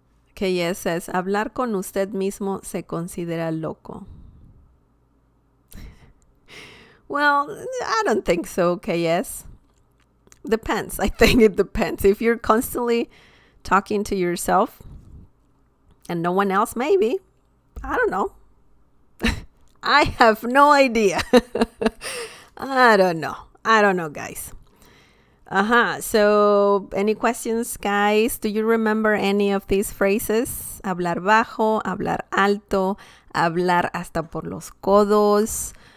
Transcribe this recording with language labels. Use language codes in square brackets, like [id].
[en] Okay, yes, says, [es] hablar con usted mismo se considera loco. [en] Well, I don't think so, okay, yes. Depends. I think it depends. If you're constantly talking to yourself and no one else, maybe. I don't know. I have no idea. I don't know, guys. So any questions, guys? Do you remember any of these phrases? [es] Hablar bajo, hablar alto, hablar hasta por los codos.